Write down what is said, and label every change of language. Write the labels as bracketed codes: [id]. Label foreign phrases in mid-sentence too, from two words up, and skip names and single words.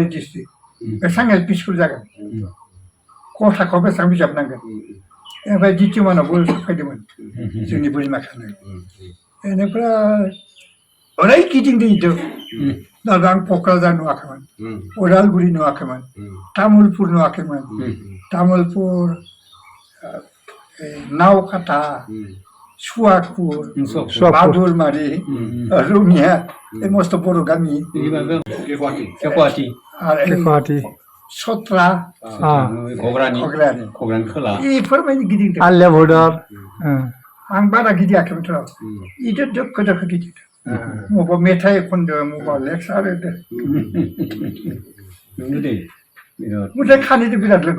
[brx] डिस्ट्रिक्ट बेसेबां एल पि स्कुल जागोन खथाखौ बेसेबां बिजाब नांगोन ओमफ्राय द्वितीय मानावबो सफायदोंमोन जोंनि बोरिमा खानो बेनिफ्राय ओरै गिदिंदों दाबो आं क'क्राझार नुवाखैमोन उदालगुरि नुवाखैमोन तामुलपुर नुवाखैमोन तामुलपुर नावकाटा सुवागपुर बाबुलमारि रङिया [as] এই মস্ত বড় গামি [brx] गुवाहाटी सत्रा घग्रानि खोला बेफोरबायदि गिदिंदों आलिया भर्डार आं बारा गिदिङाखैमोनथ' इदो दोखो दोखो गिदिंदों मबा मेथाइ खनदों मबा लेक्सार होदों मेथाइ खानैदों बिराद लोगो